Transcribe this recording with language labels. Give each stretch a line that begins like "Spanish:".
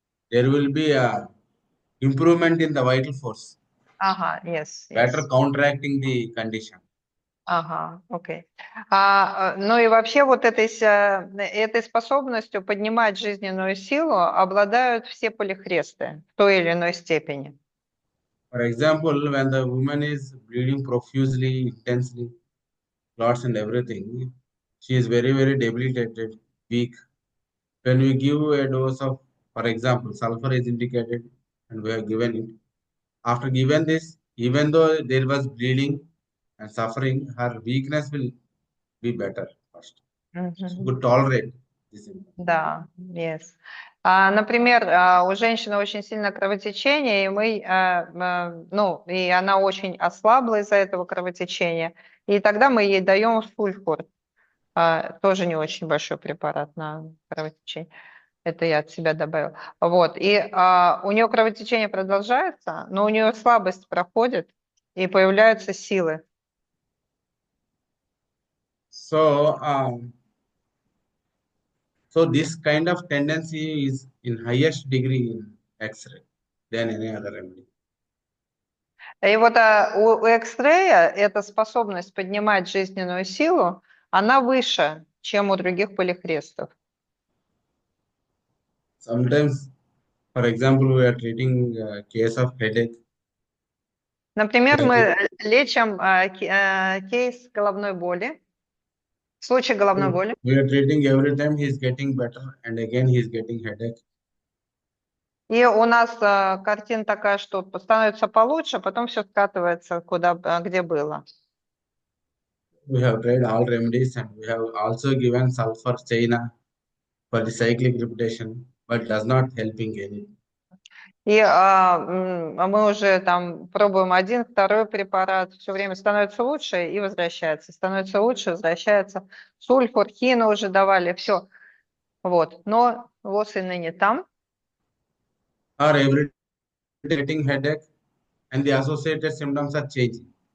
English: there will be improvement in the vital force, Ага, yes, better yes. counteracting the condition.
Russian: Ага, окей. Ну и вообще вот этой способностью поднимать жизненную силу обладают все полихресты в той или иной степени.
English: For example, when the woman is bleeding profusely, intensely, clots and everything, she is very debilitated, weak. When we give a dose of, for example, sulfur is indicated and we have given it. After given this, even though there was bleeding and suffering, her weakness will be better first. She Мгм. could tolerate this symptom.
Russian: Да, yes. Например, у женщины очень сильное кровотечение, и ну, и она очень ослабла из-за этого кровотечения, и тогда мы ей даем сульфур, тоже не очень большой препарат на кровотечение. Это я от себя добавила. Вот. И у нее кровотечение продолжается, но у нее слабость проходит, и появляются силы.
English: So, so this kind of tendency is in highest degree in X-ray than any other remedy.
Russian: И вот у X-ray эта способность поднимать жизненную силу, она выше, чем у других полихрестов.
English: Sometimes, for example, we are treating a case of headache.
Russian: Например,
English: We are
Russian: мы лечим кейс головной боли, случай головной боли.
English: treating every time he is getting better and again he is getting headache.
Russian: И у нас картина такая, что становится получше, потом все скатывается куда, где было.
English: We have tried all remedies and we have also given sulfur China for the cyclic repetition, but does not helping any.
Russian: И мы уже там пробуем один, второй препарат, все время становится лучше и возвращается, становится лучше, возвращается. Сульфур, хину уже давали, все. Вот. Но ВОЗ и ныне там.
English: Or every day getting headache and the associated symptoms are changing.